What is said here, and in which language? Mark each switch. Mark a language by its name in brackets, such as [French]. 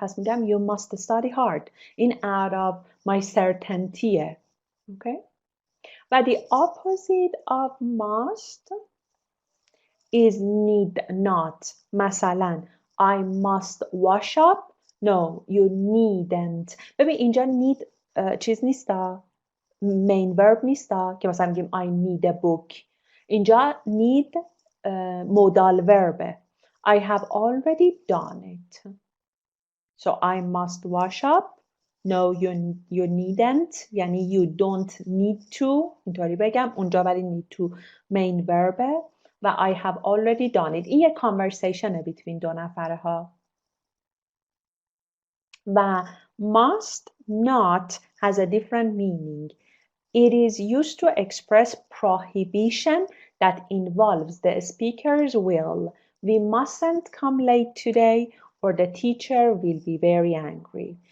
[Persian] پس میگم [English] you must study hard. این out of my certainty. Okay? و the opposite of must is need not. مثلا I must wash up. No, you needn't. [Persian] ببین اینجا need چیز نیستا، main verb نیستا که مثلا میگیم [English] I need a book. اینجا need modal verb. I have already done it. So I must wash up. No, you needn't. [Persian] یعنی [English] you don't need to. [Persian] اینطوری بگم. اونجا ولی [English] need to main verb و I have already done it. [Persian] این یک conversation between دو نفره ها. [English] و must not has a different meaning. It is used to express prohibition that involves the speaker's will. We mustn't come late today or the teacher will be very angry.